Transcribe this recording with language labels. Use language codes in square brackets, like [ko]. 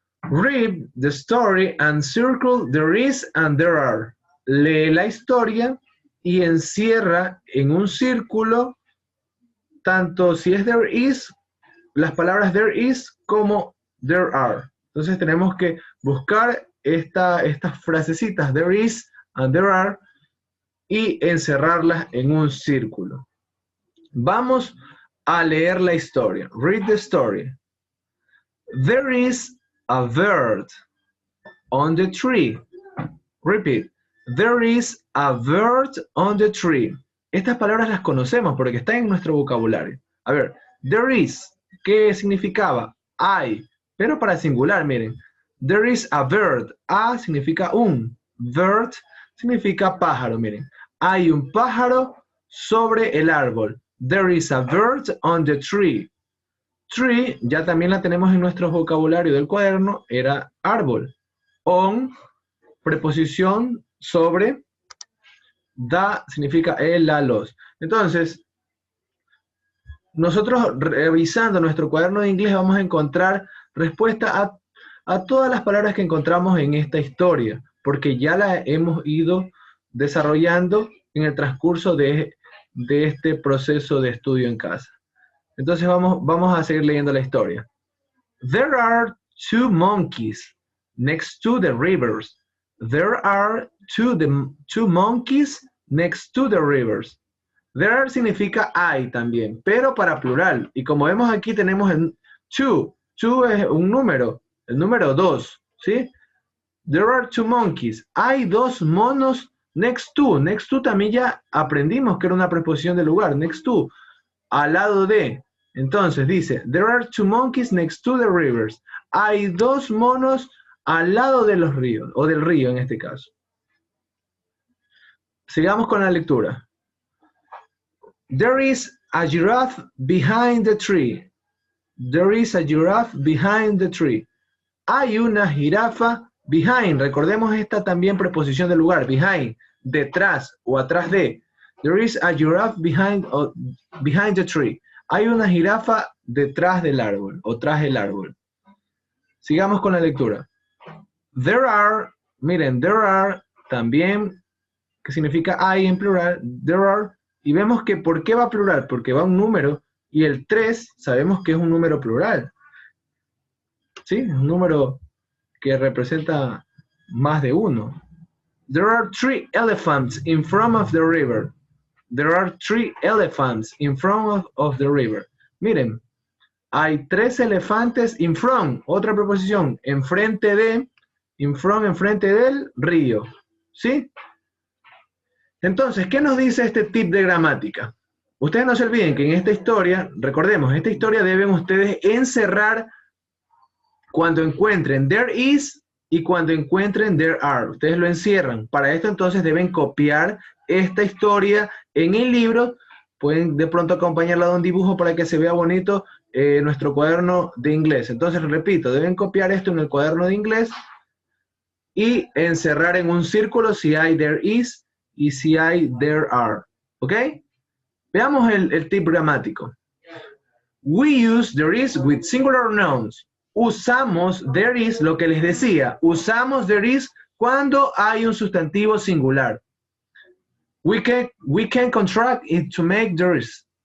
[en] Read the story and circle there is and there are. [es] Lee la historia y encierra en un círculo tanto si es [en] there is, [es] las palabras there is, como [en] there are. [es] Entonces tenemos que buscar estas frasecitas [en] there is and there are [es] y encerrarlas en un círculo. Vamos a leer la historia. [en] Read the story. There is a bird on the tree. Repeat. There is a bird on the tree. [es] Estas palabras las conocemos porque están en nuestro vocabulario. A ver, [en] there is, [es] ¿qué significaba? Hay, pero para singular, miren. [en] There is a bird. [es] A significa un. Bird significa pájaro, miren. Hay un pájaro sobre el árbol. [en] There is a bird on the tree. [es] Tree, ya también la tenemos en nuestro vocabulario del cuaderno, era árbol. On, preposición sobre. Da significa el, la, los. Entonces, nosotros revisando nuestro cuaderno de inglés vamos a encontrar respuesta a todas las palabras que encontramos en esta historia, porque ya la hemos ido desarrollando en el transcurso de este proceso de estudio en casa. Entonces vamos a seguir leyendo la historia. [en] There are two monkeys next to the rivers. There are two monkeys next to the rivers. There are [es] significa hay también, pero para plural. Y como vemos aquí tenemos el two. Two es un número, el número 2, ¿sí? [en] There are two monkeys. [es] Hay dos monos [en] next to. [es] Next to también ya aprendimos que era una preposición de lugar. [en] Next to, [es] al lado de. Entonces dice, [en] there are two monkeys next to the rivers. [es] Hay dos monos al lado de los ríos, o del río en este caso. Sigamos con la lectura. [en] There is a giraffe behind the tree. There is a giraffe behind the tree. [es] Hay una jirafa behind. Recordemos esta también preposición de lugar. Behind, detrás o atrás de. [en] There is a giraffe behind the tree. [es] Hay una jirafa detrás del árbol o tras el árbol. Sigamos con la lectura. There are, miren, [en] there are [es] también, que significa hay en plural, there are, y vemos que ¿por qué va plural? Porque va un número, y el 3 sabemos que es un número plural. ¿Sí? Es un número que representa más de uno. [en] There are 3 elephants in front of the river. There are 3 elephants in front of the river. [es] Miren, hay 3 elefantes [en] in front, [es] otra preposición, enfrente de, in front, enfrente del río. ¿Sí? Entonces, ¿qué nos dice este tip de gramática? Ustedes no se olviden que en esta historia, recordemos, esta historia deben ustedes encerrar cuando encuentren [en] there is [es] y cuando encuentren [en] there are. [es] Ustedes lo encierran. Para esto entonces deben copiar esta historia en el libro. Pueden de pronto acompañarla de un dibujo para que se vea bonito nuestro cuaderno de inglés. Entonces, repito, deben copiar esto en el cuaderno de inglés y encerrar en un círculo si hay [en] there is [es] y si hay [en] there are. [es] ¿Ok? Veamos el tip gramático. [en] We use there is with singular nouns. [es] Usamos [en] there is, [es] lo que les decía, usamos there is cuando hay un sustantivo singular. [en] We can contract it to make there is.